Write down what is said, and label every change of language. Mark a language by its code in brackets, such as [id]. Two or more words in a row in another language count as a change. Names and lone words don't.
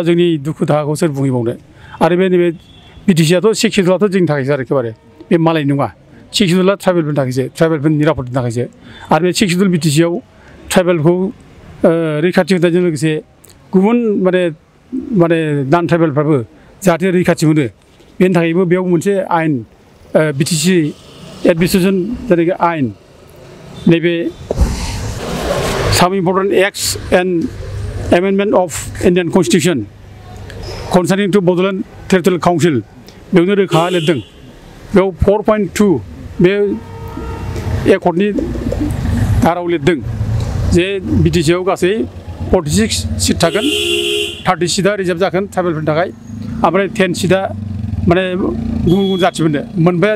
[brx] जोंनि दुखु दाहाखौ सोर बुंहैबावनो आरो बे नैबे बिटिसिआथ' 6 शेड्युलाथ' जोंनि थाखायसो आरो एखेबारे बे मालायनि नङा 6 शेड्युला ट्राइबेलफोरनि थाखायसो ट्राइबेलफोरनि निरापदनि थाखायसो आरो बे 6 शेड्युल बिटिसिआव ट्राइबेलखौ रैखाथि होनायजों लोगोसे गुबुन माने नान ट्राइबेलफ्राबो जाहाथे रैखाथि मोनो बेनि थाखायबो बेयाव मोनसे आयेन बिटिसि एडमिनिस्ट्रेसन जायनाखि आयेन नैबे [en] some important acts and amendment of Indian Constitution concerning to Bodoland Territorial Council [brx] बेयावनो रोखा लिरदों बेयाव 4.2 बे एकर्डनि धारायाव लिरदों जे बिटिसिआव गासै 46 सिट थागोन 30 सिटआ रिजार्भ जागोन ट्राइबेलफोरनि थाखाय ओमफ्राय 10 सिटआ माने गुबुन गुबुन जाथिफोरनो मोनबाया